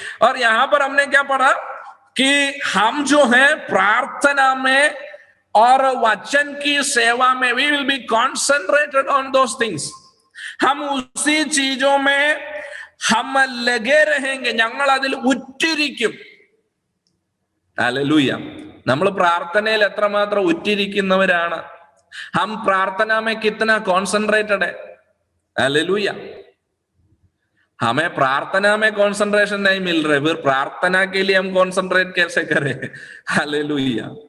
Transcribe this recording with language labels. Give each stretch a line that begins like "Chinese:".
Hindi: और यहां पर हमने क्या पढ़ा कि हम जो है प्रार्थना में और वचन की सेवा में
English: We will be concentrated on those things.
Hindi: हम उसी चीजों में हम लगे रहेंगे,
Malayalam: ഞങ്ങൾ അതിൽ ഉറ്റിരിക്കും। ഹല്ലേലൂയ। നമ്മൾ പ്രാർത്ഥനയിൽ എത്രമാത്രം ഉറ്റിരിക്കുന്നവരാണ്?
Hindi: हम प्रार्थना में कितना कॉन्सेंट्रेटेड है? हालेलुया। हमें प्रार्थना में कॉन्सेंट्रेशन नहीं मिल रहे, फिर प्रार्थना के लिए हम कॉन्सेंट्रेट कैसे करें? हालेलुया।